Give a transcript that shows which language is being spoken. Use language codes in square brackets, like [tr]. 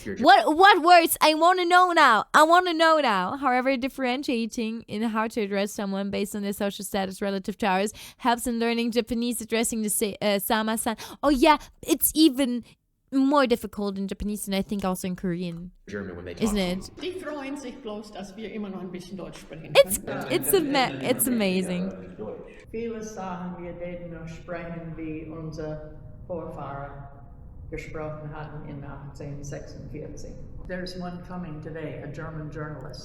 [en] What words? I want to know now. However, differentiating in how to address someone based on their social status relative to ours helps in learning Japanese, addressing the sama-san. Oh yeah, it's even more difficult in Japanese and I think also in Korean. German when they talk? Isn't it? [de] Die freuen sich bloß, dass wir immer noch ein bisschen Deutsch sprechen [en] It's amazing. [de] Viele sagen, wir werden noch sprechen wie unser Vorfahrer. gesprochen hatten in 1846. [en] There's one coming today, a German journalist.